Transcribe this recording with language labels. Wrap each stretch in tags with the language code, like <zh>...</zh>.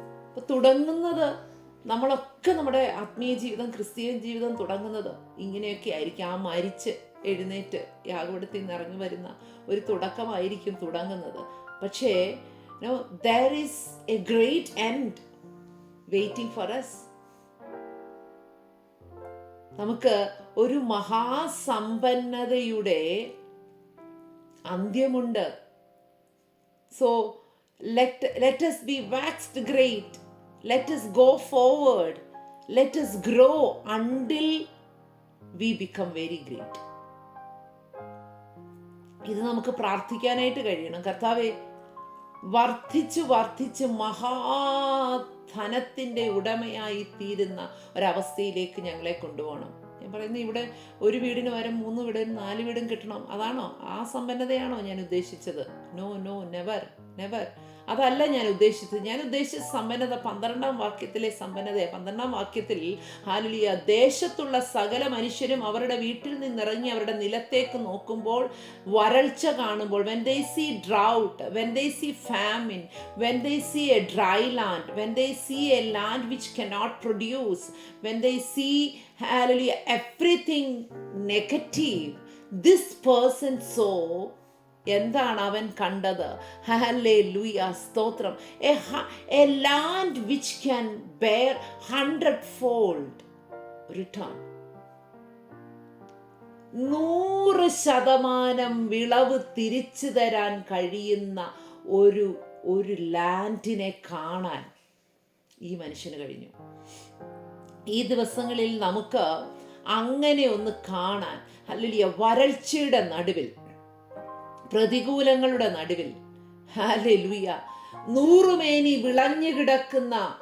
<ml>അപ്പോൾ തുടങ്ങുന്നത് നമ്മളൊക്കെ നമ്മുടെ ആത്മീയ ജീവിതം, ക്രിസ്ത്യൻ ജീവിതം തുടങ്ങുന്നത് ഇങ്ങനെയൊക്കെ ആയിരിക്കും. ആ മരിച്ച് എഴുന്നേറ്റ് യാഗപീഠത്തിൽ നിന്ന് ഇറങ്ങി വരുന്ന ഒരു തുടക്കമായിരിക്കും തുടങ്ങുന്നത്.</ml> <en>പക്ഷേ there is a great end waiting for us.</en> <ml>നമുക്ക് ഒരു മഹാസമ്പന്നതയുടെ അന്ത്യമുണ്ട്.</ml> <en>So let us be waxed great. Let us go forward. Let us grow until we become very great.</en> <ml>ഇത് നമുക്ക് പ്രാർത്ഥിക്കാനായിട്ട് കഴിയണം. കർത്താവേ, വർദ്ധിച്ച് മഹാധനത്തിൻ്റെ ഉടമയായി തീരുന്ന ഒരവസ്ഥയിലേക്ക് ഞങ്ങളെ കൊണ്ടുപോകണം. ഞാൻ പറയുന്നത് ഇവിടെ ഒരു വീടിന് പകരം 3 വീടും 4 വീടും കിട്ടണം. അതാണോ? ആ സമ്പന്നതയാണോ ഞാൻ ഉദ്ദേശിച്ചത്?</ml> <en>No, never.</en> <ml>അതല്ല ഞാൻ ഉദ്ദേശിച്ചത്. ഞാൻ ഉദ്ദേശിച്ച സമ്പന്നത 12-ാം വാക്യത്തിലെ സമ്പന്നതയെ. 12-ാം വാക്യത്തിൽ ഹല്ലേലൂയ, ദേശത്തുള്ള സകല മനുഷ്യരും അവരുടെ വീട്ടിൽ നിന്നിറങ്ങി അവരുടെ നിലത്തേക്ക് നോക്കുമ്പോൾ വരൾച്ച കാണുമ്പോൾ,</ml> <en>when they see drought, when they see famine, when they see a dry land, when they see a land which cannot produce, when they see hallelujah everything negative, this person saw.</en> <ml>എന്താണ് അവൻ കണ്ടത്? Hallelujah, സ്തോത്രം.</ml> <en>A land which can bear 100-fold return.</en> <ml>100% വിളവ് തിരിച്ചു തരാൻ കഴിയുന്ന ഒരു ലാൻഡിനെ കാണാൻ ഈ മനുഷ്യന് കഴിഞ്ഞു. ഈ ദിവസങ്ങളിൽ നമുക്ക് അങ്ങനെ ഒന്ന് കാണാൻ, ഹല്ലേലൂയ, വരൾച്ചയുടെ നടുവിൽ, പ്രതികൂലങ്ങളുടെ നടുവിൽ, ഹല്ലേലൂയ, 100 മേനി വിളഞ്ഞു കിടക്കുന്ന,</ml>